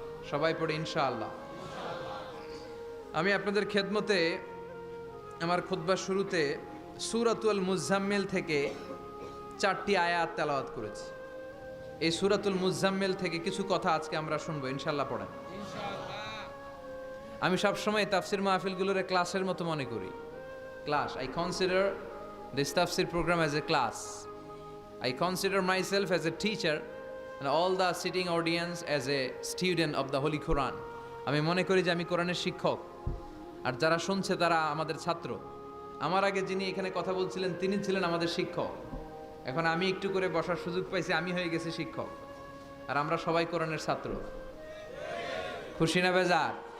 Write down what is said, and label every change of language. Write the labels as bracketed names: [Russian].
[Bangla] সবাই পড়ি ইনশাআল্লাহ। আমি আপনাদের খেদমতে আমার খুতবার শুরুতে সূরাতুল মুজাম্মিল থেকে 4টি আয়াত তেলাওয়াত করেছি। এই সূরাতুল মুজাম্মিল থেকে কিছু কথা আজকে আমরা শুনবো ইনশাআল্লাহ। পড়েন। আমি সবসময় তাফসির মাহফিলগুলোর ক্লাসের মতো মনে করি। [English] Class, I consider this tafsir program as a class. I consider myself as a teacher and all the sitting audience as a student of the Holy Quran. [Bangla] আমি মনে করি যে আমি কোরআনের শিক্ষক, আর যারা শুনছে তারা আমাদের ছাত্র। আমার আগে যিনি এখানে কথা বলছিলেন তিনি ছিলেন আমাদের শিক্ষক। এখন আমি একটু করে বসার সুযোগ পাইছি, আমি হয়ে গেছি শিক্ষক, আর আমরা সবাই কোরআনের ছাত্র। খুশি না বেজার?